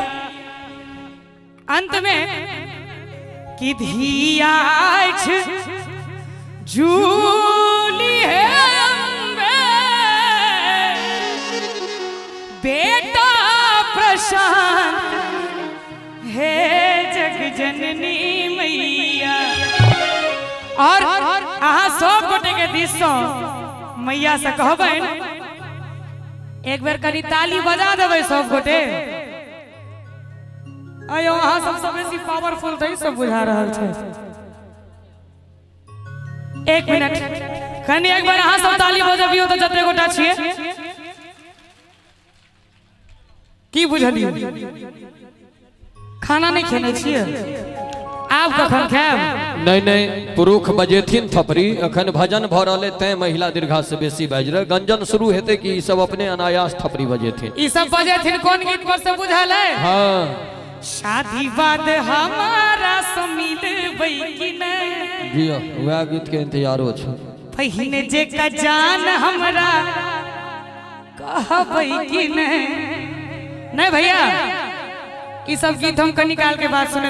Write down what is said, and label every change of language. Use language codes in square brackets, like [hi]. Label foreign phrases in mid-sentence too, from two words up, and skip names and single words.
[mai] अंत में कि धिया झूली है अम्बे बेटा प्रशांत हे जग जननी मैया। और अहाँ सब गोटे के दिस मैया से कहबै एक बेर कनी ताली बजा देबै सब गोटे। अयो अहाँ सबसे बेसी पावरफुल थई सब बुझा रहल छै। एक मिनट कनी एक बार अहाँ सब ताली बजबियो तो जते गोटा छिए की बुझलियो। खाना नहीं खेने छिए आब कखन खाएब? नहीं नहीं पुरुष बजेथिन थपरी अखन भजन भ रहले तै महिला दीर्घा से बेसी बाज रहे। गंजन शुरू हेते कि ई सब अपने अनायास थपरी बजेथिन। ई सब बजेथिन कोन गीत पर से बुझल है? हां शादी बाद हमारा समिलबै कि नहीं? जी वह गीत के इंतजारो छ। पहिने जे का जान हमरा कहबै कि नहीं? नहीं भैया ई सब गीत हम कनी काल के बाद सुने।